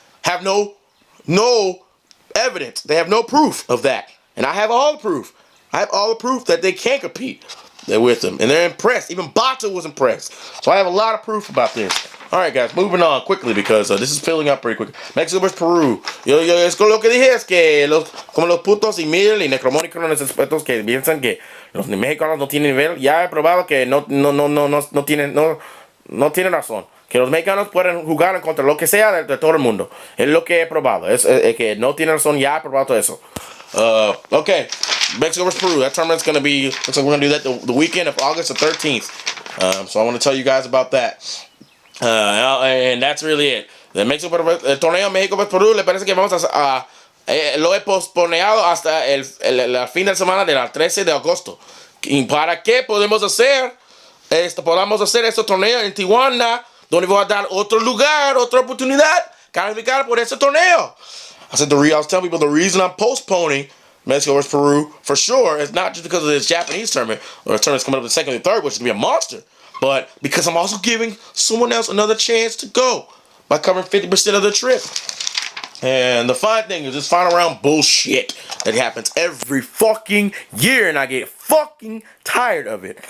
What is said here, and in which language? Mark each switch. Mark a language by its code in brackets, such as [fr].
[en] Have no evidence. They have no proof of that. And I have all the proof. I have all the proof that they can compete with them. And they're impressed. Even Bata was impressed. So I have a lot of proof about this. Alright, guys, moving on quickly because this is filling up pretty quick. Mexico vs. Peru. [es] Es con lo que dije es que como los putos Emil y Necromonicron, esos expertos que piensan que los mexicanos no tienen nivel, ya he probado que no tienen razón. Que los mexicanos pueden jugar contra lo que sea de todo el mundo. Es lo que he probado. Es que no tienen razón, ya he probado todo eso. [en] Okay, Mexico vs. Peru. That tournament's going to be, looks like we're going to do that the weekend of August the 13th. So I want to tell you guys about that. And that's really it. [es] El torneo México vs. Perú, le parece que vamos lo he posponeado hasta el fin de semana del 13 de agosto. ¿Y para qué podemos hacer este torneo en Tijuana, donde voy a dar otro lugar, otra oportunidad, calificar por este torneo? [en] I was telling people the reason I'm postponing Mexico vs. Peru for sure is not just because of this Japanese tournament, or the tournament's coming up in the second and third, which is going to be a monster. But because I'm also giving someone else another chance to go by covering 50% of the trip. And the fine thing is this final round bullshit that happens every fucking year, and I get fucking tired of it.